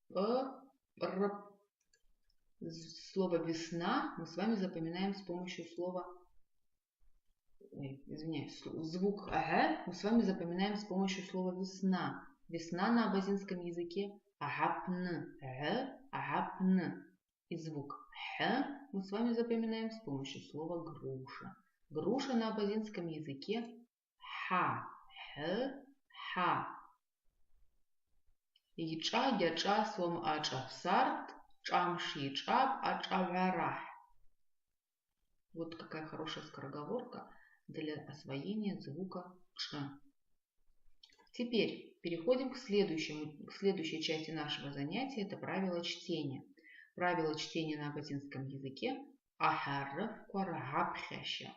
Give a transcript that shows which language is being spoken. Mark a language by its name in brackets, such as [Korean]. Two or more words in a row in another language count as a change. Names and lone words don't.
[Russian] Слово весна мы с вами запоминаем с помощью слова, звук г мы с вами запоминаем с помощью слова весна. Весна на абазинском языке агапн, агапн. И звук х мы с вами запоминаем с помощью слова груша. Груша на абазинском языке ха, ха. [Abaza] Ича, гяча, свом ачапсарт. Чамш ичаб, ачаварах. [Russian] Вот какая хорошая скороговорка для освоения звука ч. Теперь переходим к следующей части нашего занятия. Это правила чтения. Правила чтения на абазинском языке [Abaza] ахарыфква ргабхяща.